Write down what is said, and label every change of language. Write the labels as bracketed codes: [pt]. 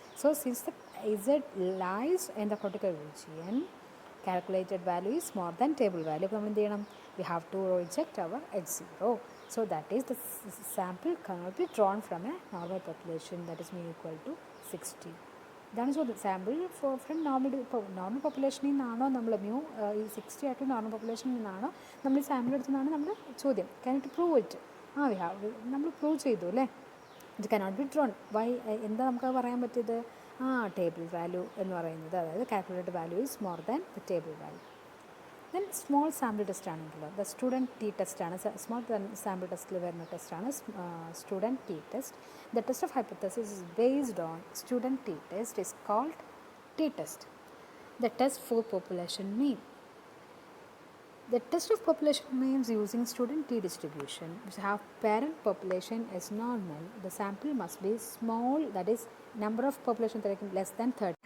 [en] So since the z lies in the critical region, calculated value is more than table value. We have to reject our x0. So that is the sample cannot be drawn from a normal population, that is mu equal to 60. [ml] ഇതാണ് ചോദ്യം. Sample from normal പോപ്പുലേഷനിൽ നിന്നാണോ നമ്മൾ mu ഈ 60 ആയിട്ട് normal പോപ്പുലേഷനിൽ നിന്നാണോ നമ്മൾ sample എടുത്തതാണ് നമ്മുടെ ചോദ്യം. [en] Can it prove it? [ml] നമ്മൾ പ്രൂവ് ചെയ്തു അല്ലേ. [en] It cannot be drawn. Why? [ml] എന്താ നമുക്ക് പറയാൻ പറ്റിയത്? [en] table value [ml] എന്ന് പറയുന്നത്, അതായത് [en] Calculated value is more than the table value. [ml] Then small sample test ആണെങ്കിലോ ദ സ്റ്റുഡൻറ്റ് ടി ടെസ്റ്റ് ആണ്. സ്മോൾ സാമ്പിൾ ടെസ്റ്റിൽ വരുന്ന ടെസ്റ്റാണ് student T test. [en] The test of hypothesis is based on student t-test is called t-test. The test for population mean. The test of population means using student t-distribution which have parent population as normal. The sample must be small, that is number of population less than 30.